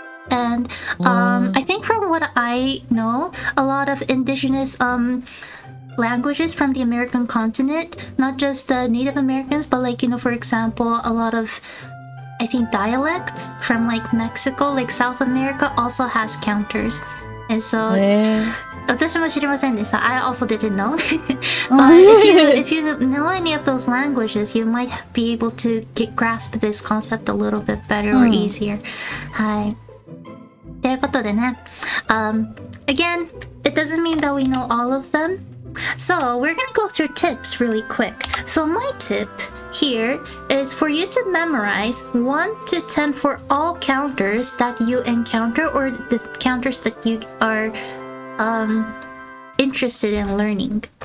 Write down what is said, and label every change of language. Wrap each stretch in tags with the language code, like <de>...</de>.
<en>And I think from what I know, a lot of indigenous languages from the American continent, not just Native Americans, but like, for example, a lot of, I think, dialects from like Mexico, like South America, also has counters. And so</en> <ja>私も知りませんでした.</ja> <en>I also didn't know. But if you know any of those languages, you might be able to grasp this concept a little bit better or easier.</en> <ja>はい。ということでね、</ja> <en>again, it doesn't mean that we know all of them. So we're gonna go through tips really quick. So my tip here is for you to memorize 1 to 10 for all counters that you encounter, or the counters that you are interested in learning.</en>